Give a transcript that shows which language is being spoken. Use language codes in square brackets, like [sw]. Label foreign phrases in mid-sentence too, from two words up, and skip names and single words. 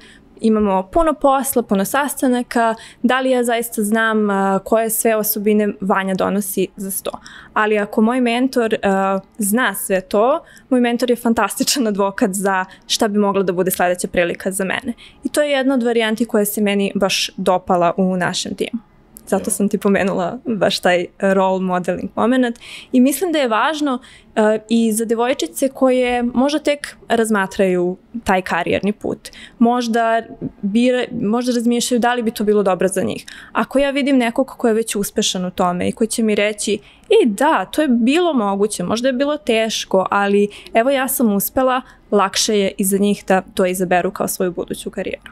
[sr] Imamo puno posla, puno sastanaka, da li ja zaista znam koje sve osobine Vanja donosi za sto. Ali ako moj mentor zna sve to, moj mentor je fantastičan advokat za šta bi mogla da bude sledeća prilika za mene. I to je jedna od varijanti koja se meni baš dopala u našem timu. Zato sam ti pomenula baš taj [en] role modeling moment. [sr] I mislim da je važno i za devojčice koje možda tek razmatraju taj karijerni put. Možda razmišljaju da li bi to bilo dobro za njih. Ako ja vidim nekog ko je već uspešan u tome i koji će mi reći da, to je bilo moguće, možda je bilo teško, ali evo ja sam uspela, lakše je i za njih da to izaberu kao svoju buduću karijeru.